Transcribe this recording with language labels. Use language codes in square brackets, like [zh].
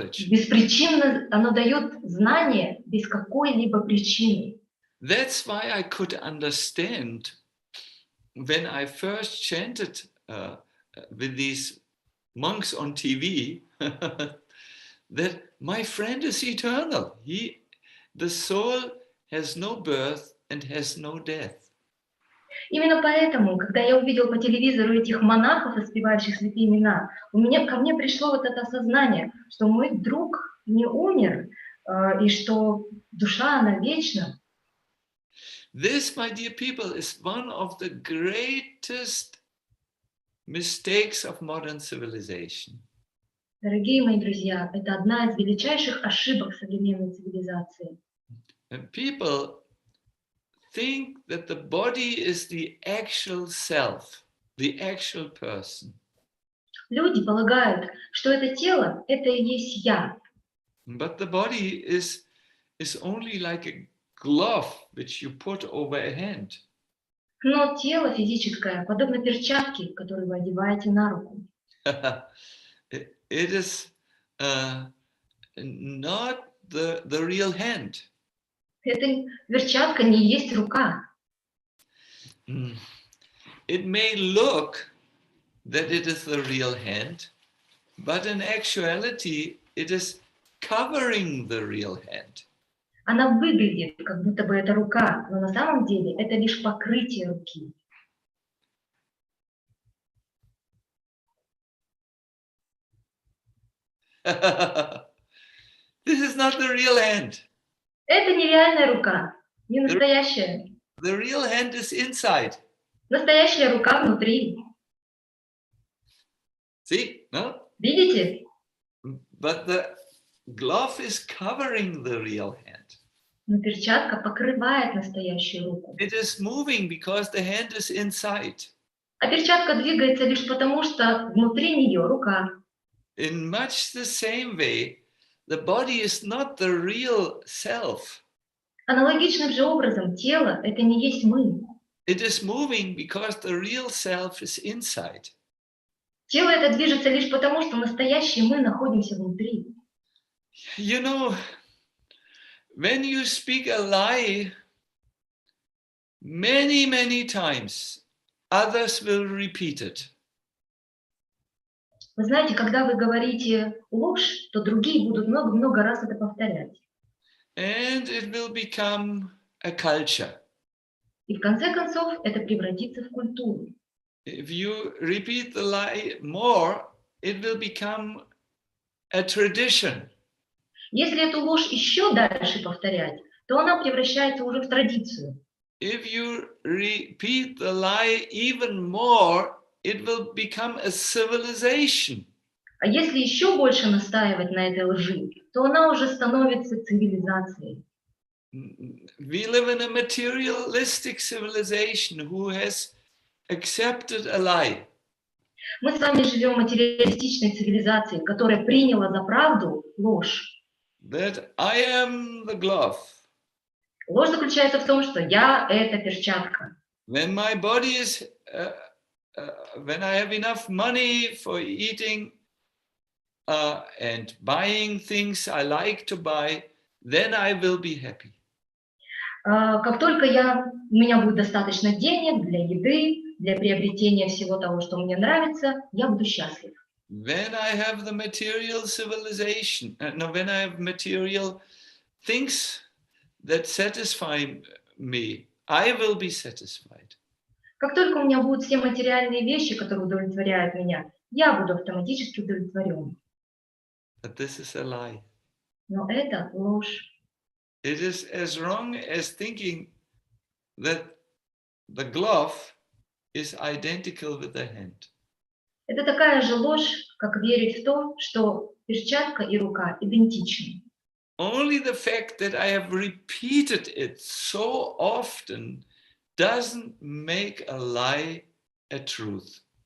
[ru] Беспричинно, оно дает знание без какой-либо причины. [en] That's why I could understand when I first chanted with these monks on TV that my friend is eternal. The soul has no birth and has no death. [ru] Именно поэтому, когда я увидел по телевизору этих монахов, воспевающих святые имена, ко мне пришло вот это осознание, что мой друг не умер, и что душа, она вечна. [en] This, my dear people, is one of the greatest mistakes of modern civilization. [ru] Дорогие мои друзья, это одна из величайших ошибок современной цивилизации. [en] And people think that the body is the actual self, the actual person. [ru] Люди полагают, что это тело, это и есть я. [en] But the body is only like a glove which you put over a hand. [ru] Но тело физическое подобно перчатке, которую вы одеваете на руку. [en] It is not the real hand. [ru] Эта перчатка не есть рука. [en] It may look that it is the real hand, but in actuality it is covering the real hand. [ru] Она выглядит, как будто бы это рука, но на самом деле это лишь покрытие руки. [en] This is not the real hand. [ru] Это нереальная рука, не настоящая. [en] The real hand is inside. [ru] Настоящая рука внутри. [en] See? No? [ru] Видите? [en] But the glove is covering the real hand. [ru] Но перчатка покрывает настоящую руку. [en] It is moving because the hand is inside. [ru] А перчатка двигается лишь потому, что внутри нее рука. [en] In much the same way, the body is not the real self. [ru] Аналогичным же образом тело – это не есть мы. [en] It is moving because the real self is inside. [ru] Тело это движется лишь потому, что настоящие мы находимся внутри. [en] You know, when you speak a lie many, many times, others will repeat it. [ru] Вы знаете, когда вы говорите ложь, то другие будут много-много раз это повторять. [en] And it will become a culture. [ru] И в конце концов это превратится в культуру. [en] If you repeat the lie more, it will become a tradition. [ru] Если эту ложь еще дальше повторять, то она превращается уже в традицию. [en] If you repeat the lie even more, it will become a civilization. [ru] А если еще больше настаивать на этой лжи, то она уже становится цивилизацией. [en] We live in a materialistic civilization who has accepted a lie. [ru] Мы с вами живем в материалистичной цивилизации, которая приняла за правду ложь. [en] That I am the glove. [ru] Ложь заключается в том, что я – это перчатка. [en] When my body is, when I have enough money for eating and buying things I like to buy, then I will be happy. [ru] Как только у меня будет достаточно денег для еды, для приобретения всего того, что мне нравится, я буду счастлив. [en] When I have the material civilization, when I have material things that satisfy me, I will be satisfied. [ru] Как только у меня будут все материальные вещи, которые удовлетворяют меня, я буду автоматически удовлетворен. [en] But this is a lie. [ru] Но это ложь. [en] It is as wrong as thinking that the glove is identical with the hand. [ru] Это такая же ложь, как верить в то, что перчатка и рука идентичны. [en] Only the fact that I have repeated it so often doesn't make a lie a truth.